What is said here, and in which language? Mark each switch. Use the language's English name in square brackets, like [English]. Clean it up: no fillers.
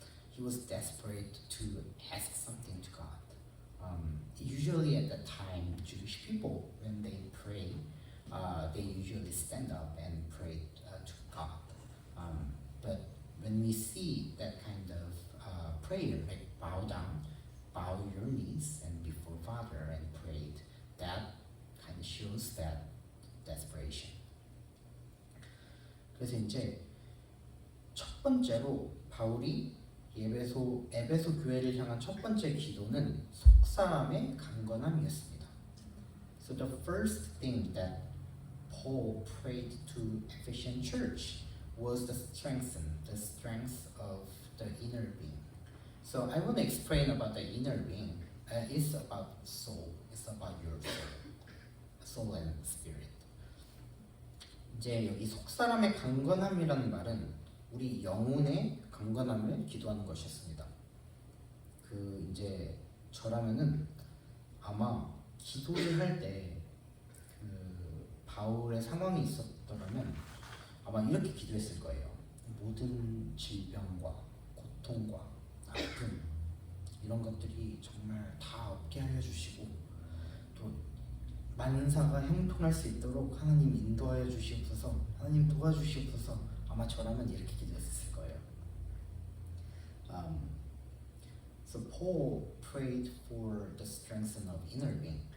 [English] He was desperate to ask something to God. Usually at that time, Jewish people, when they pray, they usually stand up and pray to God. But when we see that kind of prayer, like bow down, bow your knees and before Father and prayed, that kind of shows that desperation. [Korean] 그래서 이제 첫 번째로 바울이 에베소 교회를 향한 첫 번째 기도는 속사람의 강건함이었습니다. [English] So the first thing that Paul prayed to Ephesian church was the strength of the inner being. So I want to explain about the inner being. It's about soul. It's about your soul and spirit. [Korean] 이제 여기 속사람의 강건함이라는 말은 우리 영혼의 강건함을 기도하는 것이었습니다. 그 이제 저라면은 아마 기도를 할 때 그 바울의 상황이 있었더라면 아마 이렇게 기도했을 거예요. 모든 질병과 고통과 아픔 이런 것들이 정말 다 없게 하여 주시고 또 만사가 형통할 수 있도록 하나님 인도하여 주시옵소서, 하나님 도와주시옵소서. 아마 저라면 이렇게 기도했을 거예요. [English] So Paul prayed for the strength of inner being.